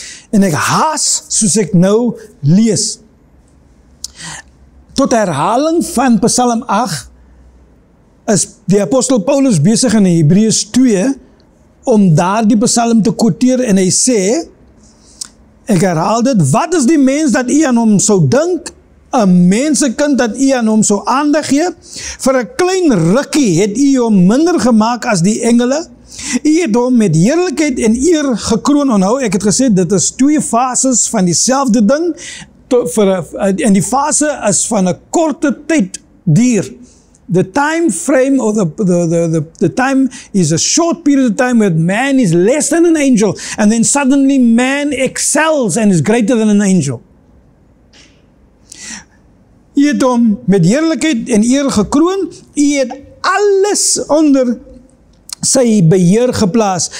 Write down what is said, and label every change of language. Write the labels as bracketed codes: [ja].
[af] En ek haas soos ek nou lees. Tot herhaling van Psalm 8 is die apostel Paulus besig in Hebreërs 2 om daardie Psalm te quoteer en hy sê, ek herhaal dit, wat is die mens dat u aan hom sou dink? 'n mensekind dat u aan hom sou aandag gee? Vir 'n klein rukkie het u hom minder gemaak as die engele. U het hom met heerlikheid en eer gekroon. Onthou, ek het gesê, dit is 2 fases van dieselfde ding, en die fase is van 'n korte tyd duur. [en] The time frame or the time is a short period of time where man is less than an angel, and then suddenly man excels and is greater than an angel. [af] U het hom met heerlikheid en eer gekroon, u het alles onder sy beheer geplaas.